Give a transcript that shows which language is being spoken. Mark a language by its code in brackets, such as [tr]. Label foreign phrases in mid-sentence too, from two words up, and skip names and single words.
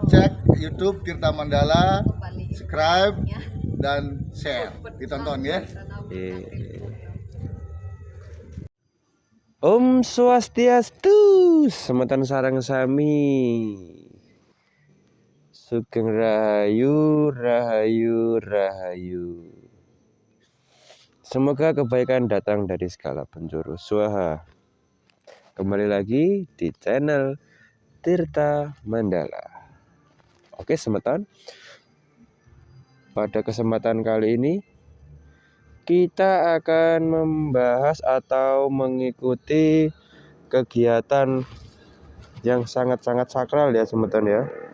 [id] cek YouTube Tirta Mandala, subscribe dan share, ditonton ya. [ban] Om Swastiastu, semeton sareng sami. [jv] Sugeng Rahayu, Rahayu, Rahayu. [id] Semoga kebaikan datang dari segala penjuru. Swaha. Kembali lagi di channel Tirta Mandala. Oke semeton, pada kesempatan kali ini kita akan membahas atau mengikuti kegiatan yang sangat-sangat sakral ya semeton ya.